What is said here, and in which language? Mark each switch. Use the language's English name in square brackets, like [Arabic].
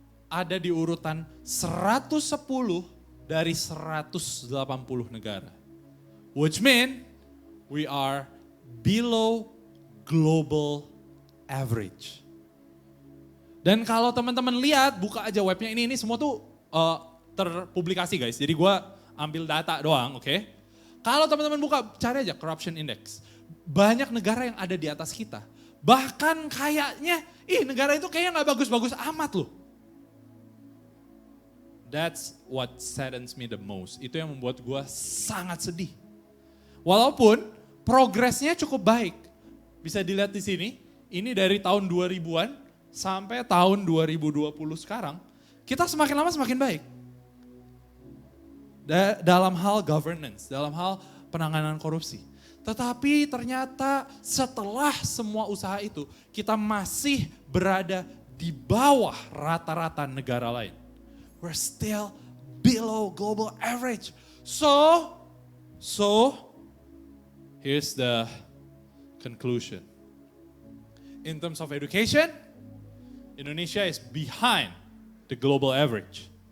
[Indonesian] ada di urutan 110 dari 180 negara. [English] Which mean we are below global average. [Indonesian] Dan kalau teman-teman lihat, buka aja webnya ini semua tuh terpublikasi guys. Jadi gue ambil data doang, oke? Kalau teman-teman buka, cari aja corruption index. Banyak negara yang ada di atas kita. Bahkan kayaknya, negara itu kayaknya gak bagus-bagus amat loh. [English] That's what saddens me the most. [Indonesian] Itu yang membuat gue sangat sedih. Walaupun progresnya cukup baik. Bisa dilihat di sini, ini dari tahun 2000-an sampai tahun 2020 sekarang. Kita semakin lama semakin baik. Dalam hal governance, dalam hal penanganan korupsi. Tetapi ternyata setelah semua usaha itu, kita masih berada di bawah rata-rata negara lain. [English] We're still below global average. So here's the conclusion. In terms of education, Indonesia is behind the global average.